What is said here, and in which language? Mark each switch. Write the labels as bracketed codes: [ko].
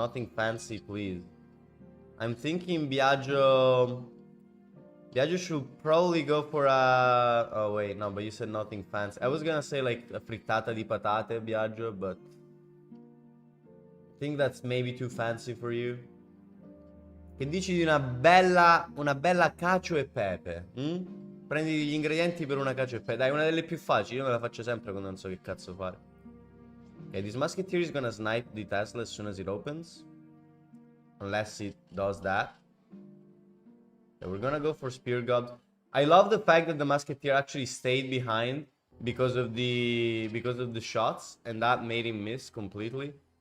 [en] Nothing fancy, please. I'm thinking Biagio should probably go for a... Oh, wait, no, but you said nothing fancy. I was gonna say, like, a frittata di patate, Biagio, but... I think that's maybe too fancy for you. [it] Che dici di una bella cacio e pepe? Prendi gli ingredienti per una cacio e pepe. Dai, una delle più facili, io me la faccio sempre quando non so che cazzo fare. [en] Okay, this Musketeer is gonna snipe the Tesla as soon as it opens. Unless it does that. Okay, we're gonna go for Spear God. I love the fact that the Musketeer actually stayed behind because of the shots, and that made him miss completely.